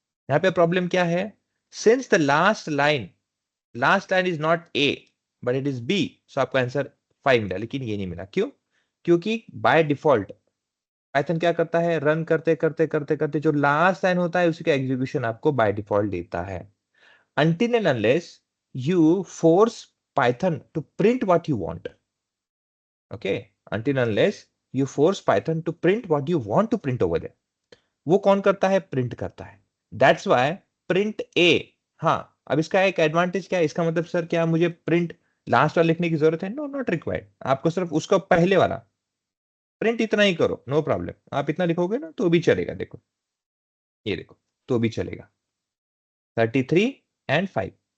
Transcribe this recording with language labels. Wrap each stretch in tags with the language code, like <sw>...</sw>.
<hi>यहाँ पे प्रॉब्लम क्या है,</hi> <en>since the last line is not A but it is B,</en> <hi>सो आपका आंसर 5 मिला, लेकिन ये नहीं मिला, क्यों, क्योंकि बाय डिफॉल्ट पाइथन क्या करता है, रन करते करते करते करते जो लास्ट लाइन होता है उसी का एग्जीक्यूशन आपको बाय डिफॉल्ट देता है,</hi> <en>until and unless you force Python to print what you want. Okay, until and unless you force Python to print what you want to print over there.</en> <hi>वो कौन करता है, प्रिंट करता है।</hi> <en>That's why print A.</en> <hi>हाँ, अब इसका एक एडवांटेज क्या है, इसका मतलब सर क्या मुझे प्रिंट लास्ट वाला लिखने की जरूरत है,</hi> <en>No not required.</en> <hi>आपको सिर्फ उसका पहले वाला प्रिंट इतना ही करो, नो प्रॉब्लम। आप इतना लिखोगे ना तो भी चलेगा, देखो ये देखो, तो भी चलेगा 33 and 5।</hi>